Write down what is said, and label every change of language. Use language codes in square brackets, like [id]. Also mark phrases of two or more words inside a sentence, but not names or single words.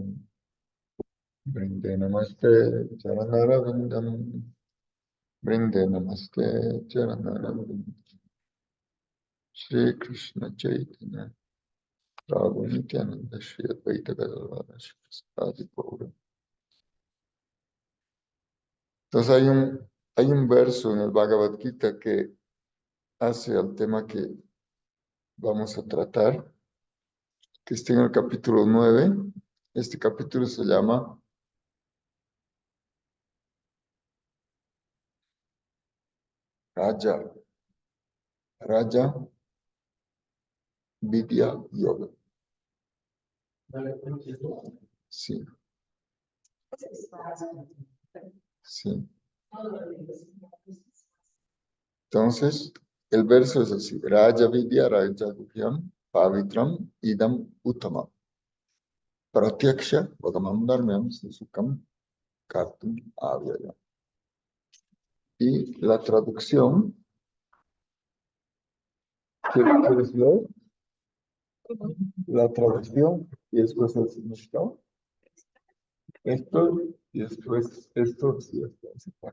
[sa] वृन्दे नमस्ते चरणारविन्दम्. वृन्दे नमस्ते चरणारविन्दम्. Shri Krishna Chaitanya, Prabhu Nityananda, Shri Advaita Gadadhara, Shri Adi Gaura. [es] Entonces hay un verso en el Bhagavad Gita que hace al tema que vamos a tratar, que está en el capítulo 9. Este capítulo se llama Raja Vidya Yoga. Sí, sí. Entonces, el verso es así: [sa] राज विद्या राज गुह्यं पवित्रम् इदम् उत्तमम् प्रत्यक्षावगमं धर्म्यं सुसुखं कर्तुम् अव्ययम्. [es] Y la traducción, ¿quieres leer? La traducción y después el significado. Esto y después esto y después.